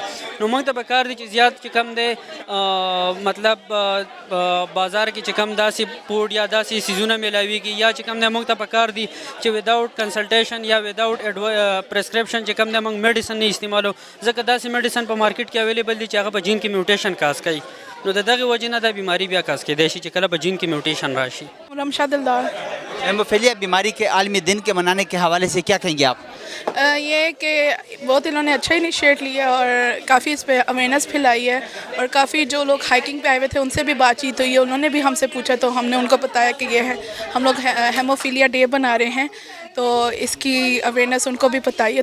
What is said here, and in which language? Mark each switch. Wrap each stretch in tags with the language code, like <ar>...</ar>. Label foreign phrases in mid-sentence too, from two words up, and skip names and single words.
<ps>نو موږ ته پکار دی چې زیات چې کوم دی مطلب بازار کې چې کوم داسې پوډ یا داسې سیزونه میلاویږي یا چې کوم دی موږ ته پکار دی چې</ps> <en>without consultation</en> <ps>یا</ps> <en>without prescription</en> <ps>چې کوم دی موږ میډیسن نه استعمالو، ځکه داسې میډیسن په مارکیټ کې اویلیبل دي چې هغه په جین کې</ps> <en>mutation cause</en> <ps>کوي. نو د دغه وجې نه دا بیماری بیا کاز کېدی شي چې کله په جین کې میوټیشن راشي. رمشاد دلدار.</ps> <ur>ہیموفیلیا بیماری کے عالمی دن کے منانے کے حوالے سے کیا کہیں گے آپ؟ یہ کہ بہت انہوں نے اچھا انیشیٹ لیا اور کافی اس پہ اویئرنیس پھیلائی ہے، اور کافی جو لوگ ہائکنگ پہ آئے ہوئے تھے ان سے بھی بات چیت ہوئی ہے، انہوں نے بھی ہم سے پوچھا تو ہم نے ان کو بتایا کہ یہ ہے ہم لوگ ہیموفیلیا ڈے بنا رہے ہیں، تو اس کی اویئرنیس ان کو بھی بتائی ہے.</ur>